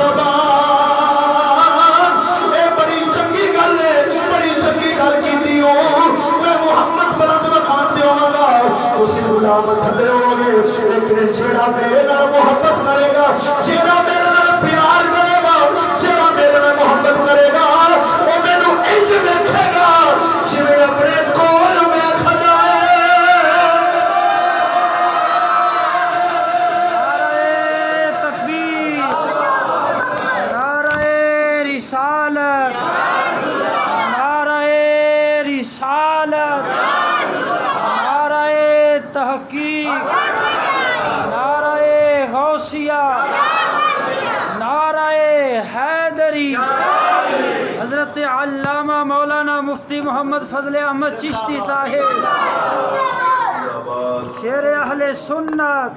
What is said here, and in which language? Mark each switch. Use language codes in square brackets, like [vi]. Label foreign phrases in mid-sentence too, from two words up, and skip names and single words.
[pa] ثوبان اے بڑی چنگی گل ہے، بڑی چنگی گل کیتی ہو، میں محمد بلند مقام تے ہوواں گا، تسی غلام تھلے ہوگے، لیکن جیڑا میرے نال محبت کرے گا، جیڑا میرے نال پیار کرے گا، جیڑا میرے نال محبت کرے گا وہ مینوں انج ویکھے گا جویں اپنے کول ویکھدا ہے۔ [ur] نعرہ تکبیر، نعرہ رسالت، نعرہ رسالت، نعرہ تحقیق، نعرہ غوثیہ، نعرہ حیدری، حضرت علامہ مولانا مفتی محمد فضل احمد چشتی صاحب شیر اہل سنت۔